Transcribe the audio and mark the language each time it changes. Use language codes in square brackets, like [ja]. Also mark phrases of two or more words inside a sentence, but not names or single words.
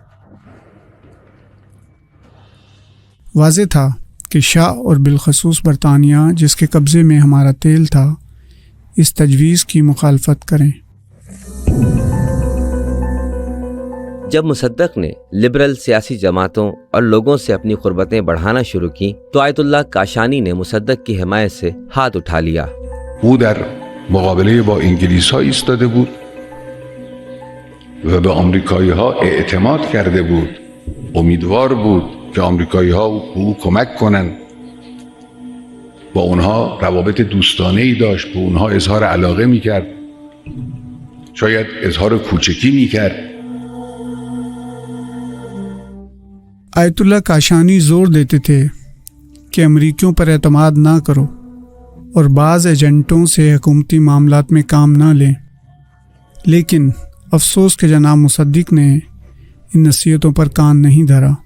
[ur] واضح تھا کہ شاہ اور بالخصوص برطانیہ جس کے قبضے میں ہمارا تیل تھا، اس تجویز کی مخالفت کریں۔ جب مصدق نے لبرل سیاسی جماعتوں اور لوگوں سے اپنی قربتیں بڑھانا شروع کی تو آیت اللہ کاشانی نے مصدق کی حمایت سے ہاتھ اٹھا لیا۔ [fa] او در مقابله با انگلیس ها ایستاده بود و به آمریکایی ها اعتماد کرده بود. امیدوار بود که آمریکایی ها به او کمک کنند. با اونها روابط دوستانه ای داشت، به اونها اظهار علاقه میکرد، شاید اظهار کوچکی میکرد. [ur] آیت اللہ کاشانی زور دیتے تھے کہ امریکیوں پر اعتماد نہ کرو اور بعض ایجنٹوں سے حکومتی معاملات میں کام نہ لیں، لیکن افسوس کہ جناب مصدق نے ان نصیحتوں پر کان نہیں دھرا۔